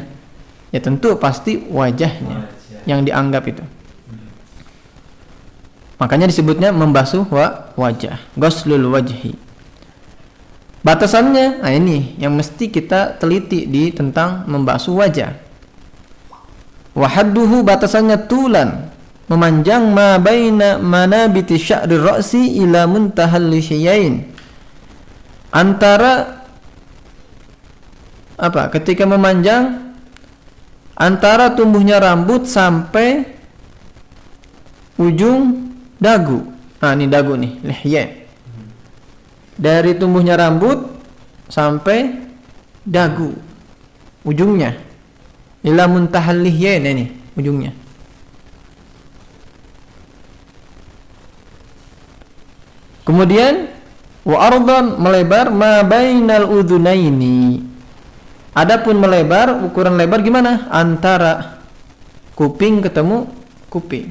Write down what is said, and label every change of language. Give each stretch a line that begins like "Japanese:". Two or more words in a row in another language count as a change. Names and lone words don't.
Indonesian: Ya tentu pasti wajahnya yang dianggap itu. Makanya disebutnya membasuh wajah,
Arabic: غسل الوجه.
Indonesian: Batasannya, ini yang mesti kita teliti tentang membasuh wajah.
Arabic: وحده, batasannya tulan, memanjang ما بين منابت شعر الرأس إلى منتهى اللحيين.
Indonesian: Antara ketika memanjang antara tumbuhnya rambut sampai ujung dagu. Ini dagu nih, lihya. Dari tumbuhnya rambut sampai dagu ujungnya.
Arabic: إلى منتهى اللحيين,
Indonesian: ini ujungnya.
Arabic: Kemudian وعرضا, melebar, ما بين الأذنين.
Indonesian: Adapun melebar, ukuran lebar gimana? Antara kuping ketemu kuping.